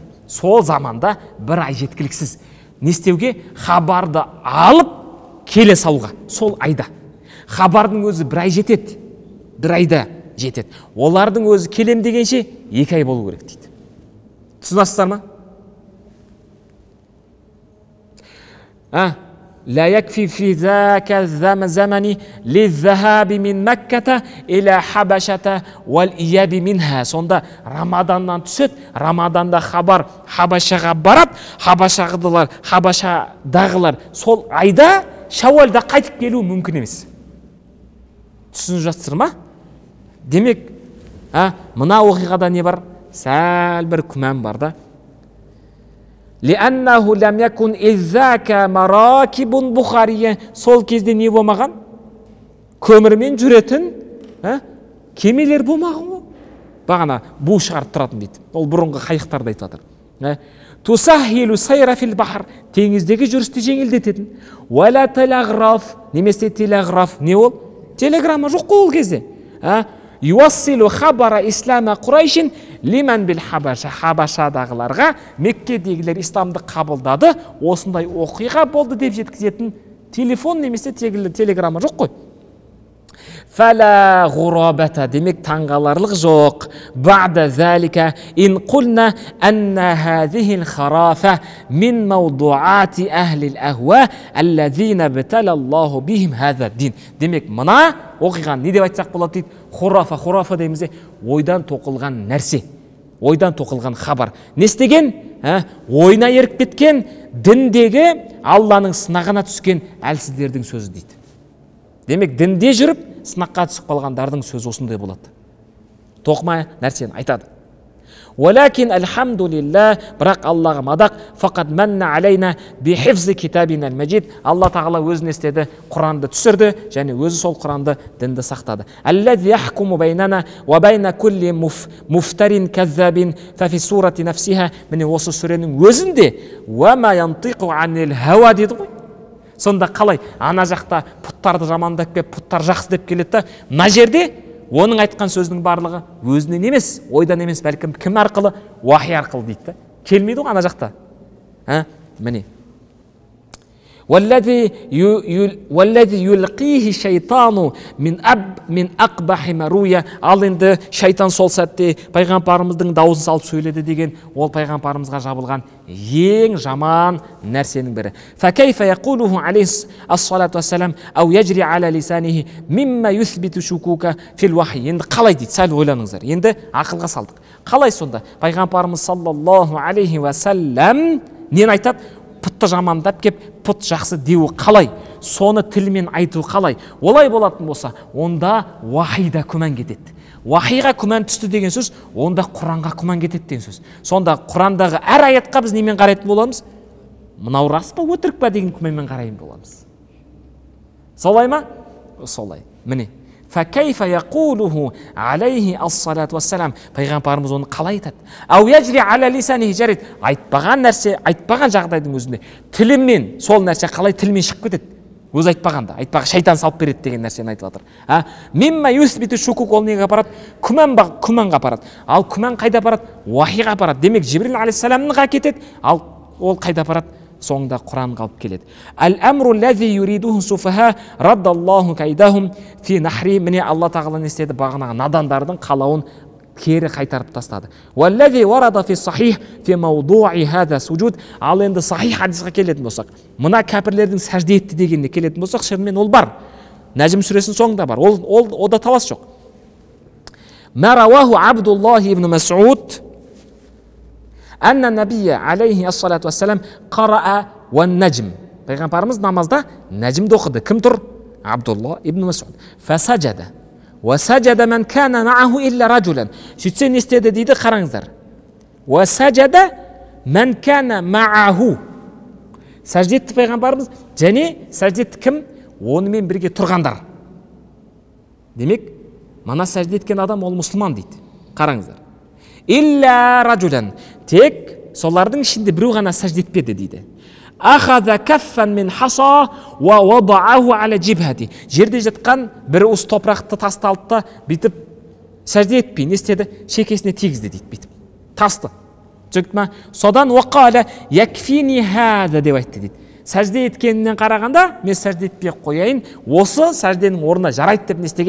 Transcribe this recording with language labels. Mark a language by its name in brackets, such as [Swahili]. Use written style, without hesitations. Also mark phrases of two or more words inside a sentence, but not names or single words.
[Kazakh] Сол заманда бір ай жеткіліксіз. Не істеуге? Хабарды алып келе салуға. Сол айда. Хабардың өзі бір ай жетеді. Бір айда жетеді. Олардың өзі келем дегенше 2 ай болу керек дейді. Түсінасыздар ма? [Arabic] لا يكفي في ذاك الزمن للذهاب من مكة إلى حبشة والإياب منها. [Kazakh] Сонда Рамаданнан түседі, Рамаданда хабар Хабашаға барады, Хабашадағылар сол айда Шәуәлда қайтып келу мүмкін емес. Түсініп жатсыздар ма? Демек, мына оқиғада не бар? Сәл бір күмән бар да. [Arabic] لأنه لم يكن إذاك مراكب بخارية. [Kazakh] Сол кезде не болмаған? Көмірмен жүретін кемелер болмаған ғой. Бағана бу шығарып тұратын дейді. Ол бұрынғы қайықтарды айтып жатыр. [Arabic] تسهل السير في البحر, [Kazakh] теңіздегі жүрісті жеңілдететін. Уәла телеграф, немесе телеграф, не ол? Телеграмма жоқ қой ол кезде. [Arabic] يوصل خبر إسلام قريش لمن بالحبشة, [Kazakh] Хабашадағыларға Меккедегілер исламды қабылдады, осындай оқиға болды деп жеткізетін телефон немесе телеграмма жоқ қой. [Arabic] فلا غرابة, [Kazakh] демек таңғаларлық жоқ. [Arabic] بعد ذلك إن قلنا أن هذه الخرافة من موضوعات أهل الأهواء الذين ابتلى الله بهم هذا الدين. [Kazakh] Демек мына оқиған не деп айтсақ болады дейді? Хурафа дейміз де, ойдан тоқылған нәрсе, ойдан тоқылған хабар. Не істеген? Ойына еріп кеткен, діндегі Алланың сынағына түскен әлсіздердің сөзі дейді. Демек дінде жүріп сынаққа түсіп қалғандардың сөзі осындай болады. Тоқма нәрсені айтады. [Arabic] ولكن الحمد لله, [Kazakh] бірақ Аллаға мадақ, [Arabic] فقط منّ علينا بحفظ كتابنا المجيد. [Kazakh] Алла тағала өзіне істеді, Құранды түсірді және өзі сол Құранды дінді сақтады. [Arabic] الذي يحكم بيننا وبين كل مفتر كذاب ف في سورة نفسها. [Kazakh] Міне осы сүренің өзінде [Arabic] وما ينطق عن الهوى [Kazakh] дейді ғой. Сонда қалай? Ана жақта пұттарды жамандап кеп, пұттар жақсы деп келеді да, мына жерде оның айтқан сөзінің барлығы өзінен емес, ойдан емес, бәлкім кім арқылы? Уахи арқылы дейді. Келмейді ғой ана жақта. Міне. [Arabic] والذي يلقيه الشيطان من أقبح مروي. [Kazakh] Ал енді шайтан сол сәтте пайғамбарымыздың дауысын салып сөйледі деген, ол пайғамбарымызға жабылған ең жаман нәрсенің бірі. [Arabic] فكيف يقوله عليه الصلاة والسلام أو يجري على لسانه مما يثبت شكوكا في الوحي. [Kazakh] Енді қалай дейді? Сәл ойланыңыздар. Енді ақылға салдық. Қалай сонда? Пайғамбарымыз саллаллаху алейхи вассалам нені айтады? Пұтты жамандап кеп, пұт жақсы деуі қалай? Соны тілмен айту қалай? Олай болатын болса, онда вахида күмән кетеді. Вахиға күмән түсті деген сөз, онда Құранға күмән кетеді деген сөз. Сонда Құрандағы әр аятқа біз немен қарайтын боламыз? Мынау рас па, өтірік па деген күмәнмен қарайтын боламыз. Солай ма? Солай. Міне. [Arabic] فَكَيْفَ يَقُولُهُ عَلَيْهِ الصَّلَاةُ وَالسَّلَامُ. [Kazakh] Пайғамбарымыз оны қалай айтады? [Arabic] أَوْ يَجْرِي عَلَى لِسَانِهِ جَرِيدٌ. [Kazakh] Айтпаған нәрсе, айтпаған жағдайдың өзінде тілімен сол нәрсе қалай тілмен шығып кетеді? Өзі айтпағанда, айтпаған шайтан салып береді деген нәрсені айтып жатыр. [Arabic] مما يثبت شكوك, [Kazakh] ол неге апарады? Күмәнға апарады. Ал күмән қайда апарады? Уахиға апарады. Демек Жибрил алейхиссаламның кетеді, ал ол қайда апарады? Соңында Құранға алып келеді. [Arabic] الأمر الذي يريده السفهاء رد الله كيدهم في نحري. [Kazakh] Міне Алла тағала не істеді? Бағанағы надандардың қалауын кері қайтарып тастады. [Arabic] والذي ورد في صحيح في موضوع هذا السجود. [Kazakh] Ал енді сахих хадисқа келетін болсақ, мына кәпірлердің сәжде етті дегеніне келетін болсақ, шынымен ол бар. Нәжім сүресінің соңында бар. Ода талас жоқ. [Arabic] ما رواه عبد الله بن مسعود أن النبي عليه الصلاة والسلام قرأ والنجم. [Kazakh] Пайғамбарымыз намазда наджмді оқыды. Кім тұр? Абдулла ибн Мас'уд. Фасаджада. [Arabic] وسجد من كان معه إلا رجلا. [Kazakh] Сөйтсе не істеді дейді, қараңыздар. [Arabic] وسجد من كان معه. [Kazakh] Сәжде етті пайғамбарымыз, және сәжде етті кім? Онымен бірге тұрғандар. Демек, мана сәжде еткен адам ол мұсылман дейді. [Arabic] Қараңыздар. إلا رجلا. [Kazakh] Тек солардың ішінде біреу ғана сәжде етпеді дейді. [Arabic] أخذ كفا من حصى ووضعه على جبهته. [Kazakh] Жерде жатқан бір уыс топырақты тасты алды да бүйтіп сәжде етпей не істеді? Шекесіне тигізді дейді, бүйтіп. Тасты. Түсінікті ма? Содан [Arabic] وقال يكفيني هذا [Kazakh] деп айтты дейді. Сәжде еткенінен қарағанда, мен сәжде етпей қояйын, осы сәжденің орнына жарайды деп не істеген?